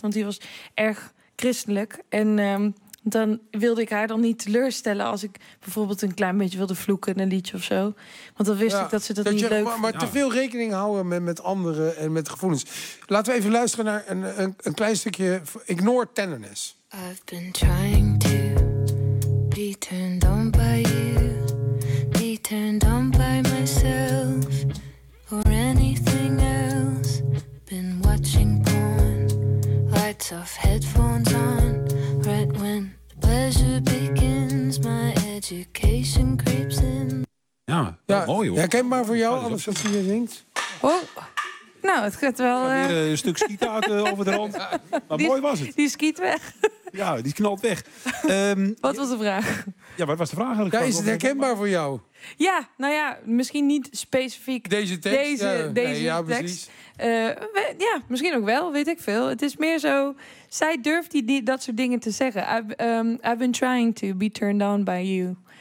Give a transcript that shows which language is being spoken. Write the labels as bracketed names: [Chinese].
[Dutch] Want die was erg christelijk. En dan wilde ik haar dan niet teleurstellen als ik bijvoorbeeld een klein beetje wilde vloeken in een liedje of zo. Want dan wist ik dat ze dat niet leuk vond. Maar te veel rekening houden met anderen en met gevoelens. Laten we even luisteren naar een klein stukje Ignore Tenderness. [English] I've been trying to be turned on by you. Be turned on by myself. Or anything else. Been watching porn. Lights off, headphones on. Right when the pleasure begins, my education creeps in. [Dutch] Ja, ja, mooi hoor. Herkenbaar voor jou, alles wat je zingt. Oh, nou, het gaat wel. Ja, hier, een stuk skiet uit over de rand. Maar mooi was het. Die skiet weg. Ja, die knalt weg. Wat was de vraag? Ja, wat was de vraag eigenlijk? Ja, is het herkenbaar voor jou? Ja, nou ja, misschien niet specifiek deze tekst. Ja, misschien ook wel, weet ik veel. Het is meer zo, zij durft die dat soort dingen te zeggen. [English] I've been trying to be turned on by you.